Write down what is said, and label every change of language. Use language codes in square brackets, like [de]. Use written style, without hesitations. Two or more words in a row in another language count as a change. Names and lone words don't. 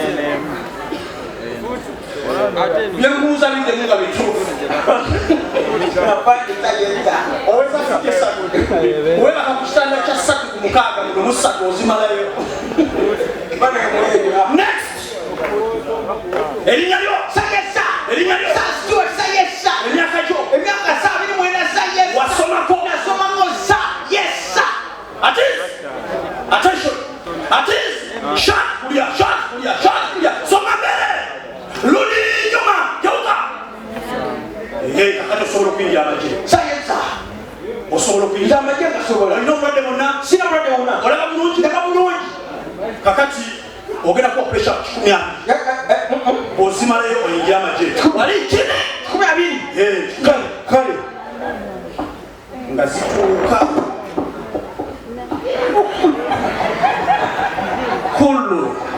[lg] byenkubuuza biddemu nga bituufu owebaka ku kitanda kya 3 ku 6 muno mu 3 ozimalayo next erinnya lyo sayesa erinnya lyo Stuart sayesa emyaka gyo emyaka 29 sayesa wasomako nasomako sayesa [en] attention shot [sw] kulia soma mbele rudi nyuma geuka [lg] kakati osobola okuyingira amagye sayesa osobola okuyingira amagye ngasobola olina omulwadde wonna sina mulwadde wonna olaba bulungi ndaba bulungi kakati ogenda kuwa pressure 120 ozimalayo oyingira amagye wali 120 kale nga zituuka kulu